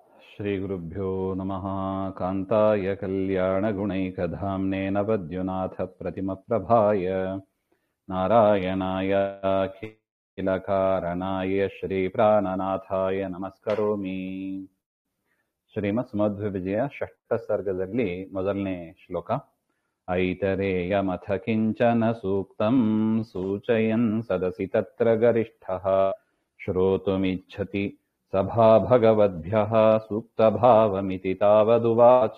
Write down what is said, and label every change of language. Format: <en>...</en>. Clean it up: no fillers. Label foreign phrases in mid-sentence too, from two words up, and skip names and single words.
<sa>श्रीगुरुभ्यो नमः। कान्ताय कल्याणगुणैकधाम्ने नवद्युनाथप्रतिमप्रभाय नारायणाय अखिलकारणाय श्रीप्राणनाथाय नमस्करोमि।</sa> <kn>ಶ್ರೀಮತ್ಸುಮಧ್ವವಿಜಯ ಷಷ್ಠ ಸರ್ಗದಲ್ಲಿ ಮೊದಲನೇ ಶ್ಲೋಕ.</kn> <sa>ಐತರೇಯಮಥ ಕಿಂಚನ ಸೂಕ್ತಂ ಸೂಚಯನ್ ಸದಸಿ ತತ್ರ ಗರಿಷ್ಠಃ ಶ್ರೋತುಮಿಚ್ಛತಿ ಸಭಾ ಭಗವದ್ಭ್ಯಃ ಸೂಕ್ತಭಾವಮಿತಿ ತಾವದುವಾಚ.</sa>